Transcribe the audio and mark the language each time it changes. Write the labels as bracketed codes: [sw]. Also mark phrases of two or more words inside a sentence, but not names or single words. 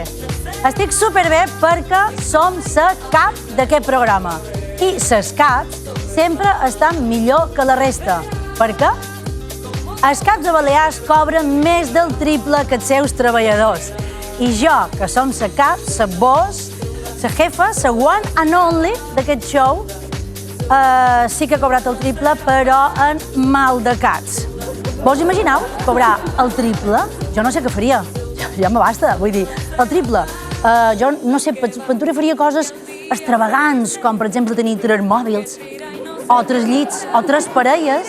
[ca] Estic superbé perquè som la cap d'aquest programa. I les caps sempre estan millor que la resta. Per què? Els caps de Balears cobren més del triple que els seus treballadors. I jo, que som la cap, la boss, la jefa, la [en] one and only [ca] d'aquest show, sí que he cobrat el triple, però en maldecats. Vos imagineu cobrar el triple? Jo no sé què faria. Ja m'abasta, vull dir, el triple. Jo, no sé, Ventura faria coses extravagants, com per exemple tenir 3 mòbils, o 3 llits, o 3 parelles.